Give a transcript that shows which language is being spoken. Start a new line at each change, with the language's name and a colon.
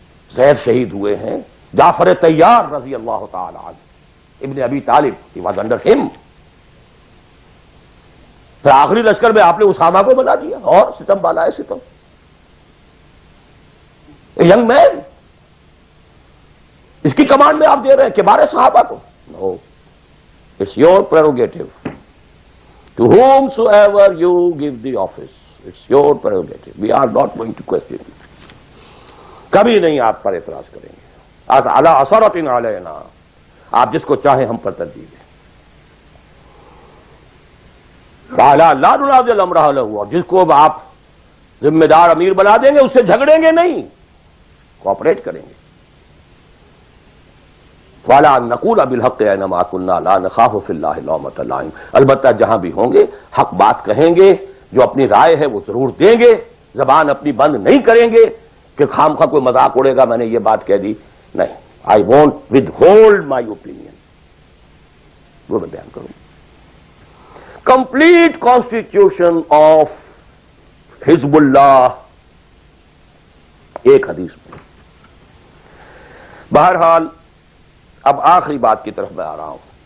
Urdu: زید شہید ہوئے ہیں. جعفر طیار رضی اللہ تعالی عنہ، ابن ابی طالب،
English: he was under him.
Urdu: پھر آخری لشکر میں آپ نے اسامہ کو بنا دیا، اور ستم بالا ہے ستم.
English: young man,
Urdu: اس کی کمانڈ میں آپ دے رہے ہیں کبار صحابہ کو.
English: No, it's your prerogative. To whom so ever you give the office, it's your prerogative. We are not going to question.
Urdu: کبھی نہیں آپ پر اعتراض کریں گے.
Arabic: علی عثرۃ علینا،
Urdu: آپ جس کو چاہیں ہم پر ترجیح دیں.
Arabic: لا ننازع الامر اہلہ،
Urdu: اور جس کو آپ ذمہ دار امیر بنا دیں گے اس سے جھگڑیں گے نہیں، کوآپریٹ کریں گے.
Arabic: وَلَا نَقُولَ بِالْحَقِّ أَيْنَمَا كُنَّا لَا نَخَافُ فِي اللَّهِ لَوْمَةَ لَائِمٍ.
Urdu: البتہ جہاں بھی ہوں گے حق بات کہیں گے، جو اپنی رائے ہے وہ ضرور دیں گے. زبان اپنی بند نہیں کریں گے کہ خام خواہ کوئی مذاق اڑے گا میں نے یہ بات کہہ دی. نہیں،
English: I won't withhold my opinion.
Urdu: وہ میں بیان کروں.
English: Complete constitution of
Urdu: حزب اللہ ایک حدیث میں. بہرحال اب آخری بات کی طرف میں آ رہا ہوں.